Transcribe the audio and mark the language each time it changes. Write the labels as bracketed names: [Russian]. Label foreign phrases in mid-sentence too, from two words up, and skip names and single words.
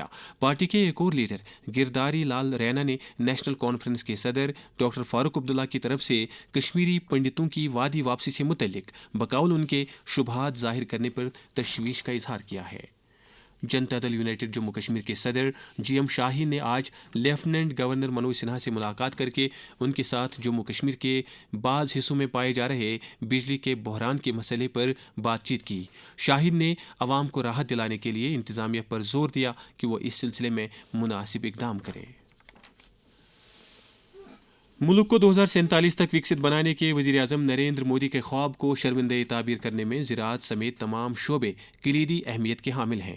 [Urdu] پارٹی کے ایک اور لیڈر گرداری لال رینا نے نیشنل کانفرنس کے صدر ڈاکٹر فاروق عبداللہ کی طرف سے کشمیری پنڈتوں کی وادی واپسی سے متعلق بقول ان کے شبہات ظاہر کرنے پر تشویش کا اظہار کیا ہے۔ جنتا دل یونائٹڈ جموں کشمیر کے صدر جی ایم شاہین نے آج [English] lieutenant governor [Urdu] منوج سنہا سے ملاقات کر کے ان کے ساتھ جموں کشمیر کے بعض حصوں میں پائے جا رہے بجلی کے بحران کے مسئلے پر بات چیت کی۔ شاہین نے عوام کو راحت دلانے کے لیے انتظامیہ پر زور دیا کہ وہ اس سلسلے میں مناسب اقدام کرے۔ ملک کو 2047 تک وکست بنانے کے وزیر اعظم نریندر مودی کے خواب کو شرمندہ تعبیر کرنے میں زراعت سمیت تمام شعبے کلیدی اہمیت کے حامل ہیں۔